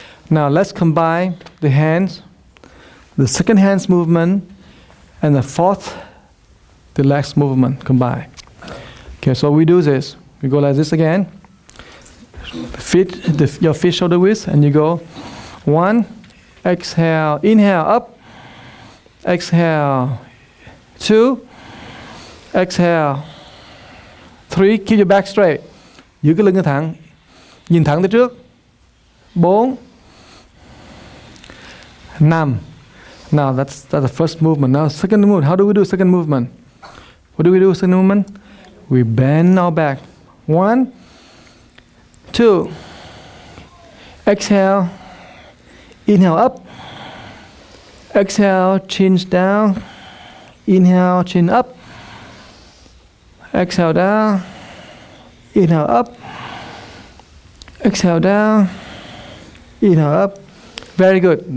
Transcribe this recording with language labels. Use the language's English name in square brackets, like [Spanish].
[English] Now let's combine the hands, the second hand's movement, and the fourth, the legs movement combined. Okay, so we do this. We go like this again. Your feet shoulder width, and you go 1, exhale, inhale, up, exhale, 2, exhale, 3, keep your back straight. [Vietnamese] Giữ cái lưng nó thẳng, nhìn thẳng tới trước. 4, 5. [English] Now that's the first movement. Now second movement. How do we do second movement? What do we do second movement? We bend our back. 1, 2. Exhale. Inhale up. Exhale, chin down. Inhale, chin up. Exhale down. Inhale up. Exhale down. Inhale up. Very good.